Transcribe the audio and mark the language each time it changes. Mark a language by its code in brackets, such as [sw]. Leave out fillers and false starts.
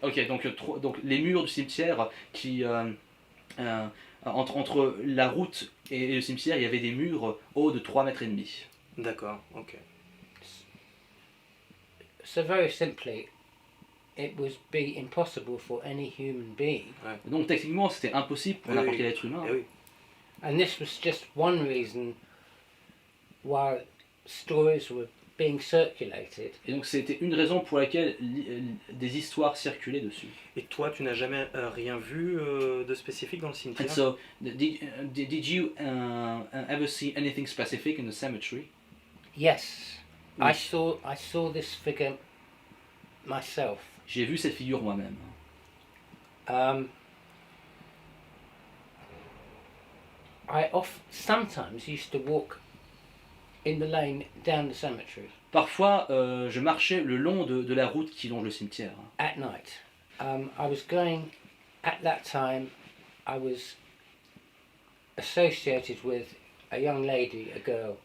[fr] Ok, donc les murs du cimetière qui entre la route et le cimetière, il y avait des murs hauts de 3 mètres et demi. D'accord, ok. [en] So very simply, it would be impossible for any human being. [fr] Donc techniquement, c'était impossible pour n'importe quel être humain. Eh oui. [en] And this was just one reason why stories were being circulated. [fr] Et donc c'était une raison pour laquelle des histoires circulaient dessus. Et toi, tu n'as jamais rien vu de spécifique dans le cimetière? [en] And so, did you ever see anything specific in the cemetery? Yes, [fr] Oui. [en] I saw this figure myself. [fr] J'ai vu cette figure moi-même. [en] I sometimes used to walk in the lane down the cemetery [fr] Parfois, je marchais le long de la route qui longe le cimetière. [en] at night. I was going, at that time, I was associated with a young lady, a girl,